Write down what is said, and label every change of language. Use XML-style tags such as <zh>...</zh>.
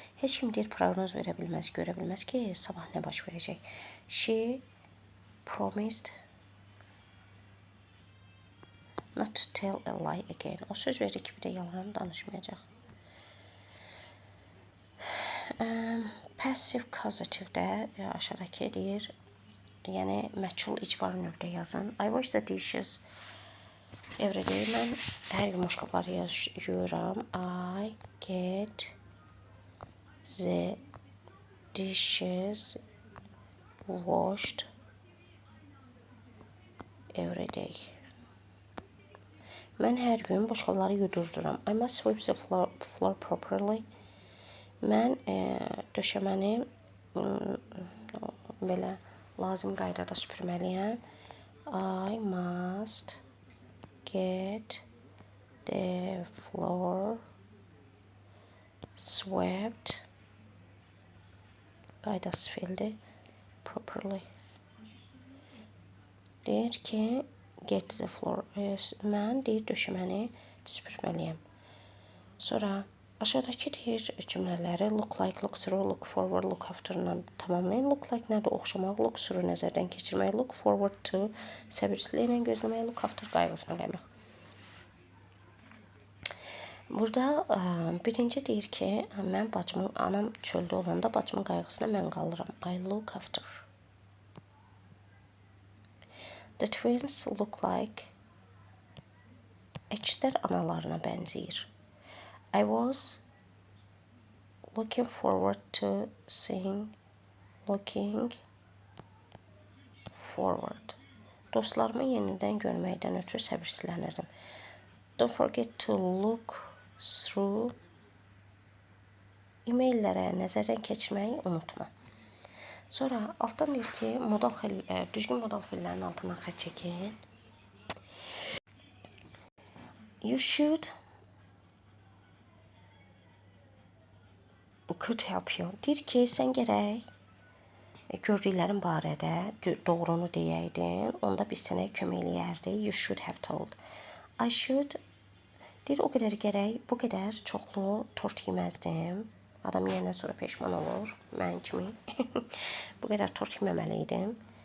<az>Heç kim deyir proqnoz verə bilməz, görə bilməz ki, sabah nə baş verəcək.</az> <en>She promised not to tell a lie again.</en> <az>O söz verdi ki, bir də yalan danışmayacaq. Passive causative-də aşağıdakı deyir, yəni məchul icbar növdə yazın.</az> <en>I wash the dishes every day.</en> <az>Mən hər gün boşqabları yuyuram.</az> <en>I get the dishes washed every day.</en> <az>Mən hər gün boşqabları yudurduram.</az> <en>I must sweep the floor properly.</en> <az>Mən döşəməni belə lazım qaydada süpürməliyəm.</az> <en>I must get the floor swept.</en> <az>Qaydası fiildir.</az> <en>Properly. Deyir ki, get the floor.</en> <az>Mən deyir döşəməni süpürməliyəm. Sonra aşağıdakı deyir cümlələri</az> <en>look like, look through, look forward, look after-</en> <az>la tamamlayın.</az> <en>Look like</en> <az>nədir? Oxşamaq.</az> <en>Look through</en> <az>nəzərdən keçirmək.</az> <en>Look forward to</en> <az>səbirsizliklə gözləmək.</az> <en>Look after</en> <az>qayğısına qaymaq. Burada birinci deyir ki, mən bacımın, anam çöldə olanda bacımın qayğısına mən qalıram.</az> <en>I look after. The twins look like.</en> <az>Əkizlər analarına bənzəyir.</az> <en>I was looking forward to seeing. Looking forward.</en> <az>Dostlarımı yenidən görməkdən ötürü səbirsizlənirdim.</az> <en>Don't forget to look through.</en> <az>E-maillərə nəzərdən keçirməyi unutma. Sonra altdan deyir ki, düzgün modal fiillərin altına xətt çəkin.</az> <en>You should could help you.</en> <az>Deyir ki, sən gərək gördüklərin barədə doğrunu deyəydin, onda biz sənə kömək eləyərdik.</az> <en>You should have told. I should</en> <az>deyir, o qədər gərək, bu qədər çoxlu tort yeməzdim. Adam yiyəndən sonra peşman olur, mən kimi. Bu qədər tort yeməməli idim.</az>